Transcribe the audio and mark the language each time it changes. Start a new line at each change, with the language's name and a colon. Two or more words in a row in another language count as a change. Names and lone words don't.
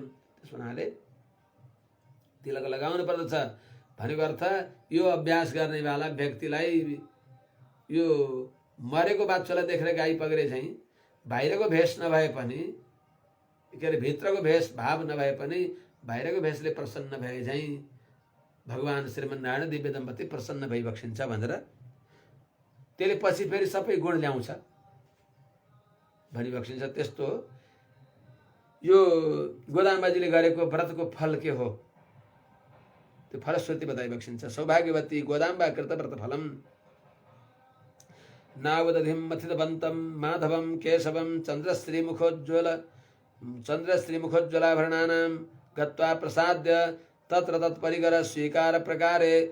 Nepali: त्यस हुनाले तिलक लगाउनु पर्दछ भनेको अर्थ यो अभ्यास गर्नेवाला व्यक्तिलाई यो मरेको बाछोलाई देखेर गाई पक्रे चाहिँ बाहिरको भेष नभए पनि, के अरे भित्रको भेष भाव नभए पनि बाहिरको भेषले प्रसन्न भए चाहिँ भगवान श्रीमन्नारायण दिव्य दम्पति प्रसन्न भई बक्सिन्छ भनेर त्यसले पछि फेरि सबै गुण ल्याउँछ भनी बक्सिन्छ। त्यस्तो यो गोदाम्बाजीले गरेको व्रतको फल के हो त्यो फलश्रुति बताइ बक्सिन्छ।
Sanskrit: सौभाग्यवती गोदाम्बा कृत व्रत फलम नावदधिम मथितवन्तं माधवं केशवं चन्द्रश्रीमुखोज्ज्वलाभरणानां गत्वा प्रसाद्य तत्र तत्परिकर स्वीकार प्रकारे